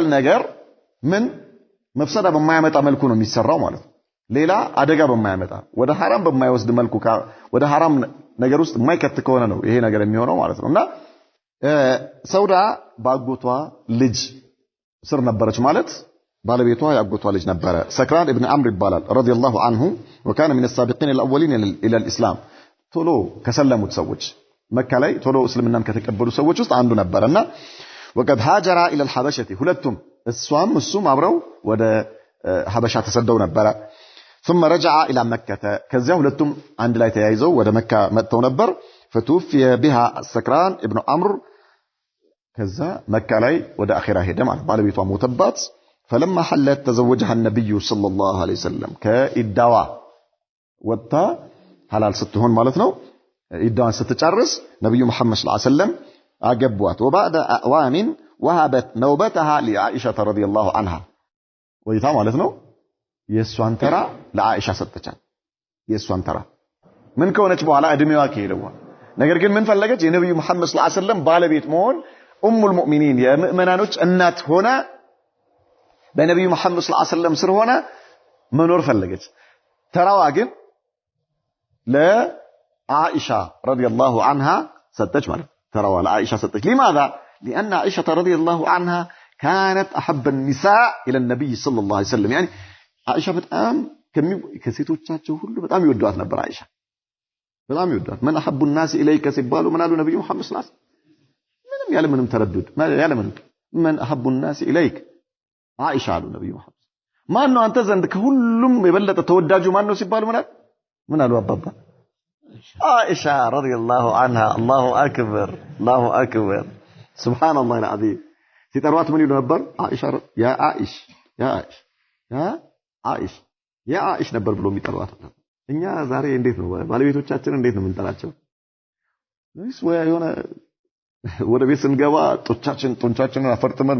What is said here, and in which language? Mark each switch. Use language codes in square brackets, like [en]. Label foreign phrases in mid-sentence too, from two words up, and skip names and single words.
[am] ነገር ምን መፍሰዳ በማያመጣ መልኩ ነው የሚሰራው ማለት ነው ሌላ አደጋ በማያመጣ ወደ حرام በማይወስድ መልኩ ወደ حرام ነገር ውስጥ የማይከት ከሆነ ነው ይሄ ነገር የሚሆነው ማለት ነውና ሰውዳ ባጎቷ ልጅ ስር ነበረች ማለት ባለቤቷ ያጎቷ ልጅ ነበረ ሰክራን ኢብኑ አምር ይባላል [ar] رضي الله عنه وكان من السابقين الاولين الى الاسلام [am] ቶሎ ከሰለሙት ሰዎች መካ ላይ ቶሎ እስልምናን ከተቀበሉ ሰዎች ውስጥ አንዱ ነበርና [ar] وقد هاجر الى الحبشه [am] ሁለቱም እሱም አብረው ወደ ሐበሻ ተሰደው ነበር ثم [ar] رجع الى مكه [am] ከዚያ ሁለቱም አንድ ላይ ተያይዘው ወደ መካ መጥተው ነበር [ar] فتوفي بها السكران ابن عمرو [am] ከዛ መካ ላይ ወደ አኺራ ሄደ ማለት ባለቤቷ ሞተባት [ar] فلما حلت تزوجها النبي صلى الله عليه وسلم [am] ከኢዳዋ ወጣ ሐላል ስትሆን ማለት ነው ኢዳዋን ስትጨርስ ነብዩ መሐመድ [ar] صلى الله عليه وسلم [am] አገቧት [ar] وبعد اعوام وهبت نوبتها لعائشه رضي الله عنها [am] ወይታ ማለት ነው የሷን ተራ ለአኢሻ ሰጠቻት የሷን ተራ ምን ከሆነች በኋላ እድሜዋ ከሄደዋ ነገር ግን ምን ፈለገች የነብዩ መሐመድ [ar] صلى الله عليه وسلم [am] ባለቤት መሆን [ar] أم المؤمنين [am] የሙእመናኖች እናት ሆነ በነብዩ መሐመድ [ar] صلى الله عليه وسلم [am] ስር ሆነ መኖር ፈለገች ተራዋ ግን ለአኢሻ [ar] رضي الله عنها [am] ሰጠች ማለት ተራዋ ለአኢሻ ሰጠች [ar] لماذا لان عائشه رضي الله عنها كانت احب النساء الى النبي صلى الله عليه وسلم يعني عائشه [am] በጣም ከሴቶቻቸው ሁሉ በጣም ይወዷት ነበር አይሻ በጣም ይወዷት [ar] من احب الناس اليك [am] ሲባሉ ምን አሉ ነብዩ መሐመድ [ar] صلى الله عليه وسلم [am] ምንም ያለ ምንም ተረዱድ ያለ ምንም [ar] من احب الناس اليك [am] አይሻ አሉ ነብዩ መሐመድ ማን ነው አንተ ዘንድ ከሁሉም የበለጠ ተወዳጁ ማን ነው ሲባሉ ምን አሉ አባባ አይሻ [ar] رضي الله عنها الله اكبر سبحان الله العظيم [am] ሲጠሯት ምን ይሉ ነበር አይሻ ያ አይሽ ያ አይሽ ነበር ብሎ የሚጠሯት እኛ ዛሬ እንዴት ነው ባለቤቶቻችን እንዴት ነው የምንጠራቸው ወይስ ወይ የሆነ ወደ ቤት ስንገባ ጡንቻችንን አፈርጥመን